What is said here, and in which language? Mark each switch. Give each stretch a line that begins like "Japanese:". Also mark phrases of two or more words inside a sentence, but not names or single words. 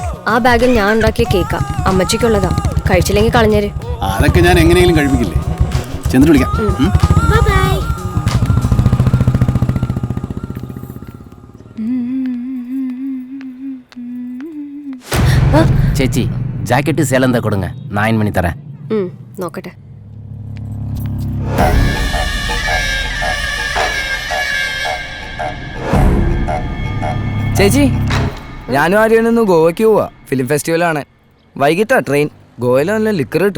Malayalam: ആ ബാഗിൽ ഞാൻ ഉണ്ടാക്കിയ കേക്കാ, അമ്മച്ചിക്കുള്ളതാ. കഴിച്ചില്ലെങ്കിൽ കളഞ്ഞേര്. അതൊക്കെ ഞാൻ എങ്ങനെയെങ്കിലും കഴിപ്പിക്കില്ലേ. ചെന്നിട്ട് വിളിക്കാം.
Tamil: ചേച്ചി ஜாக்கெட்டு சேலம் தான் கொடுங்க, நான் அயன் பண்ணி தரேன்.
Malayalam: നോക്കട്ടെ. ചേച്ചി ഞാനും ആര്യൊന്ന് ഗോവയ്ക്ക് പോവാ.
English: film festival-aanu.
Malayalam: വൈകിട്ടാ ട്രെയിൻ. ഗോവയിൽ നല്ല ലിക്കർ കിട്ടും.